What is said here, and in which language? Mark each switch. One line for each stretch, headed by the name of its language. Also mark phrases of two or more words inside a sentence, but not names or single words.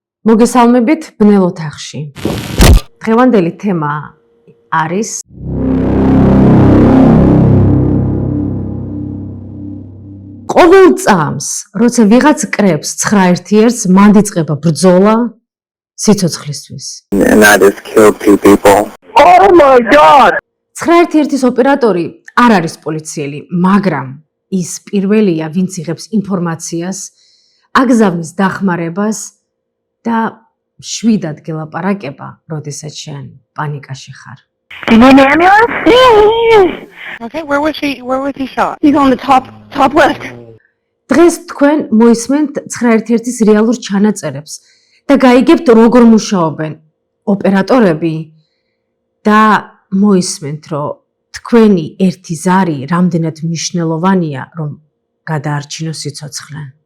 Georgian: მოგესალმებით ბნელ ოთახში. დღევანდელი თემა არის ყოველ წამს, როცა ვიღაც კრებს 9-1-ს, მან იწყება ბრძოლა სიცოცხლისთვის.
English: And I just killed 2 people. Oh my god!
Georgian: 9-1-ის ოპერატორი არ არის პოლიციელი, მაგრამ ის პირველია, ვინც იღებს ინფორმაციას, აგზავნის დახმარებას და შვიდად გელაპარაკება, როდესაც შენ პანიკაში ხარ.
English: Do you need an ambulance? Okay, where was he shot? He's on the top left.
Georgian: დღეს თქვენ მოისმენთ 9-1-ის რეალურ ჩანაწერებს და გაიგებთ როგორ მუშაობენ ოპერატორები და მოისმენთ, რომ თქვენი ერთი ზარი რამდენად მნიშვნელოვანია, რომ გადაარჩინოს სიცოცხლე.